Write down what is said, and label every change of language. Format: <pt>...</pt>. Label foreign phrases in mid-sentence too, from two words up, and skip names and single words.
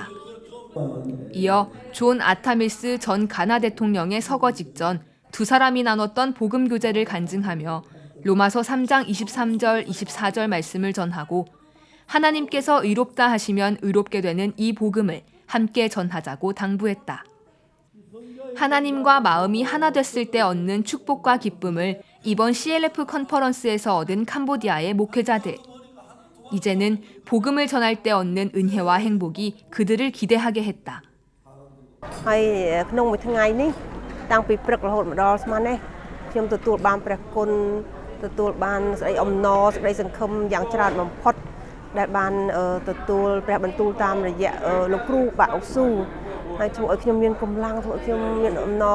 <ko>이어 존 아타밀스 전 가나 대통령의 서거 직전 두 사람이 나눴던 복음 교제를 간증하며 로마서 3장 23절, 24절 말씀을 전하고, 하나님께서 의롭다 하시면 의롭게 되는 이 복음을 함께 전하자고 당부했다. 하나님과 마음이 하나 됐을 때 얻는 축복과 기쁨을 이번 CLF 컨퍼런스에서 얻은 캄보디아의 목회자들. 이제는 복음을 전할 때 얻는 은혜와 행복이 그들을 기대하게 했다.</ko> <km>តាំងពីព្រឹករហូតមកដល់ស្មាននេះខ្ញុំទទួលបានព្រះគុណទទួលបានសេចក្តីអំណរសេចក្តីសង្ឃឹមយ៉ាងច្រើនបំផុតដែលបានទទួលព្រះបន្ទូលតាមរយៈលោកគ្រូបាទអុកស៊ូហើយធ្វើឲ្យខ្ញុំមានកម្លាំងធ្វើឲ្យខ្ញុំមានអំណរ</km>